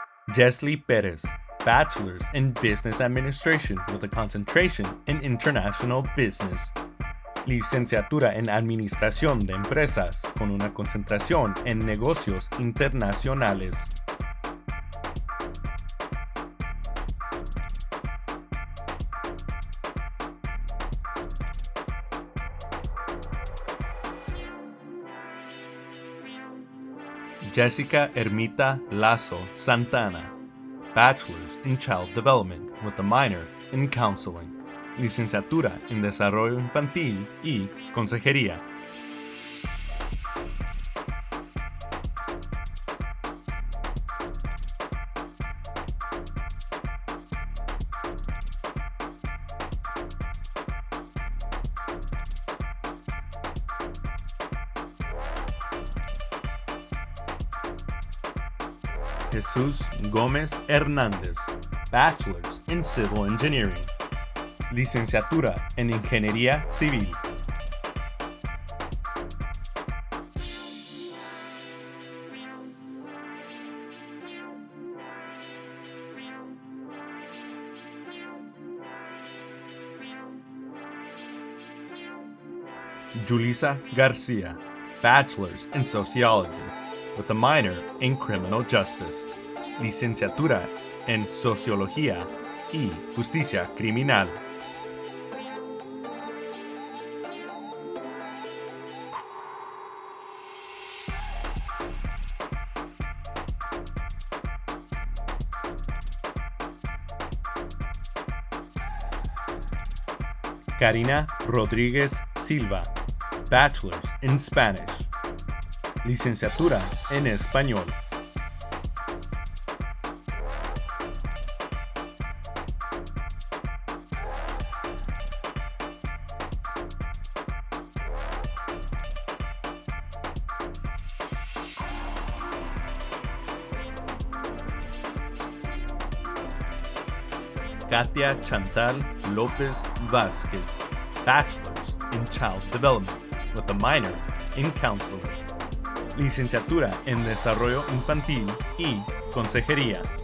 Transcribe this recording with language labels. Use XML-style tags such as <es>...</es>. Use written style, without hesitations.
<en>Jesly Pérez, Bachelor's in Business Administration with a concentration in International Business.</en> <es>Licenciatura en Administración de Empresas con una concentración en Negocios Internacionales.</es> <en>Jessica Ermita Lazo Santana, Bachelor's in Child Development with a minor in Counseling.</en> <es>Licenciatura en Desarrollo Infantil y Consejería.</es> <en>Jesús Gómez Hernández, Bachelor's in Civil Engineering.</en> <es>Licenciatura en Ingeniería Civil.</es> <en>Julissa García, Bachelor's in Sociology with a minor in Criminal Justice.</en> <es>Licenciatura en Sociología y Justicia Criminal.</es> <en>Karina Rodríguez Silva, Bachelor's in Spanish.</en> <es>Licenciatura en Español.</es> <en>Katia Chantal López Vázquez, Bachelor's in Child Development with a minor in Counseling.</en> <es>Licenciatura en Desarrollo Infantil y Consejería.</es>